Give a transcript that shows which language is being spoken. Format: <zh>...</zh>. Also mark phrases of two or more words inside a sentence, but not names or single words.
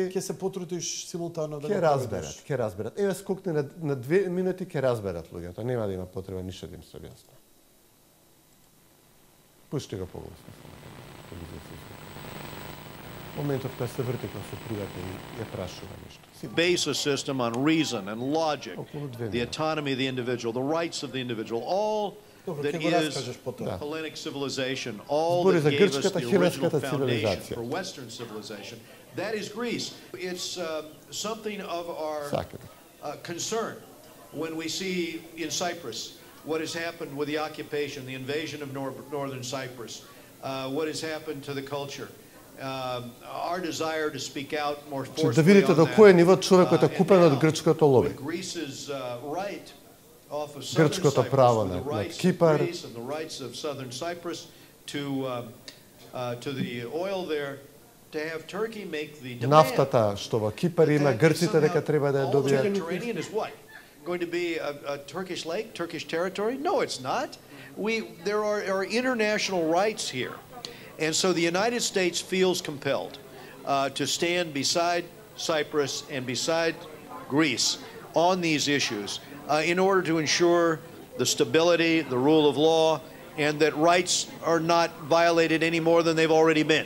<mk>Ќе се потрудиш симултано да го разберат, ќе разберат. Еве скокни на 2 минути ќе разберат луѓето. Нема да има потреба ништо да им се објасни. Пушти го погласно. Моментот кога се врти кога супругата ја прашува нешто.</mk> <en>Base a system on reason and logic, the autonomy of the individual, the rights of the individual, all that is Hellenic civilization, all that gave us the original foundation for Western civilization. That is Greece. It's something of our concern when we see in Cyprus what has happened with the occupation, the invasion of northern Cyprus, what has happened to the culture. Our desire to speak out more forcefully</en> <mk>да видите до кој ниво човекот е купен од грчкото лоби. Грчкото право на Кипар. Нафтата што во Кипар има, грците дека треба да ја добијат.</mk> <en>Going to be a Turkish lake, Turkish territory? No, it's not. There are international rights here. And so the United States feels compelled to stand beside Cyprus and beside Greece on these issues in order to ensure the stability, the rule of law, and that rights are not violated any more than they've already been.</en>